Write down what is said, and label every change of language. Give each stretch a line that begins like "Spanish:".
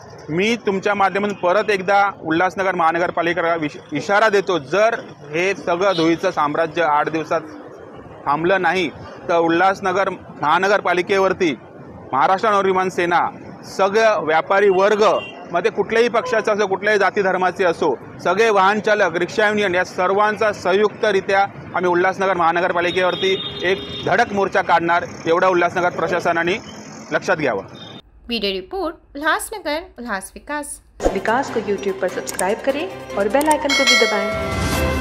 Marathi: मी तुमच्या माध्यमातून परत एकदा उल्हासनगर महानगरपालिकेला इशारा देतो, जर हे सगळं धुळीचं साम्राज्य 8 दिवसात थांबलं नाही तर उल्हासनगर महानगरपालिकेवरती महाराष्ट्र नवनिर्माण सेना सगळं व्यापारी वर्ग मध्ये कुठल्याही पक्षाचा असो, कुठल्याही जाती धर्माचे असो, सगळे वाहन चालक, रिक्षा युनियन या सर्वांचा संयुक्तरित्या आम्ही उल्हासनगर महानगरपालिकेवरती एक धडक मोर्चा काढणार. एवढा उल्हासनगर प्रशासनाने लक्षात घ्यावं.
Hindi: वीडियो रिपोर्ट उल्हासनगर, उल्हास विकास. विकास को YouTube पर सब्सक्राइब करें और बेल आइकन को भी दबाएं.